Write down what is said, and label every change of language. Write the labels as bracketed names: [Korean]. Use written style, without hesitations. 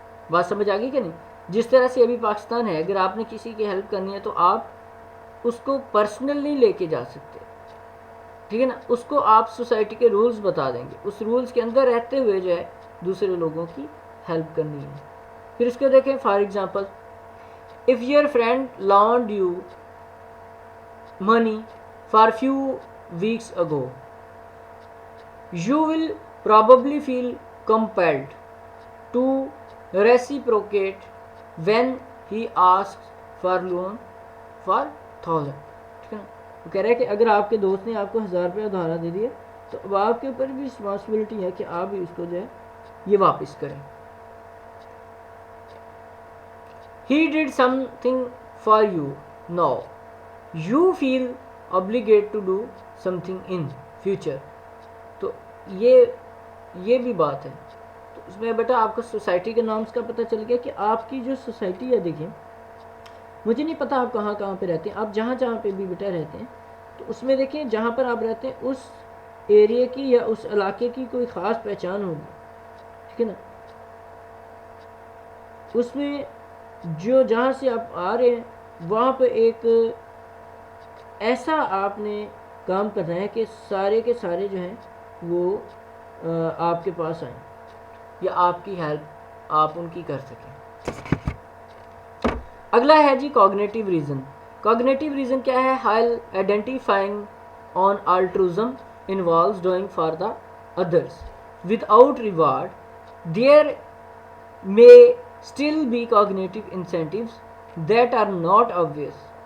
[Urdu] بات سمجھ آ گئی کہ نہیں؟ جس طرح سے ابھی پاکستان ہے، اگر آپ نے کسی کی ہیلپ کرنی ہے تو آپ اس کو پرسنل نہیں لے کے جا سکتے. ٹھیک ہے نا. اس کو آپ سوسائٹی کے رولز بتا دیں گے، اس رولز کے اندر رہتے ہوئے جو ہے دوسرے لوگوں کی ہیلپ کرنی ہے. پھر اس کو دیکھیں، [English] For example if your friend loaned you money for few weeks ago, you will probably feel compelled to reciprocate when he asks for loan for 1000. [Urdu] ٹھیک ہے نا. وہ کہہ رہا ہے کہ اگر آپ کے دوست نے آپ کو 1000 روپیہ ادھارا دے دیا تو اب آپ کے اوپر بھی رسپانسبلٹی ہے کہ آپ بھی اس کو جو ہے یہ واپس کریں. [English] He did something for you. Now you feel obligated to do something in future. [Urdu] تو یہ بھی بات ہے. تو اس میں بیٹا آپ کو سوسائٹی کے نارمز کا پتہ چل گیا کہ آپ کی جو سوسائٹی ہے. دیکھیں، مجھے نہیں پتہ آپ کہاں پہ رہتے ہیں، آپ جہاں پہ بھی بیٹا رہتے ہیں تو اس میں دیکھیں جہاں پر آپ رہتے ہیں اس ایریے کی یا اس علاقے کی کوئی خاص پہچان ہوگی. ٹھیک ہے نا. اس میں جہاں سے آپ آ رہے ہیں وہاں پہ ایک ایسا آپ نے کام کرنا ہے کہ سارے کے سارے جو ہیں وہ آپ کے پاس آئیں یا آپ کی ہیلپ آپ ان کی کر سکیں. اگلا ہے جی کوگنیٹیو ریزن. [English] cognitive reason [Urdu] کیا ہے؟ [English] while identifying on altruism involves doing for the others without reward, there may still be cognitive incentives that are not obvious.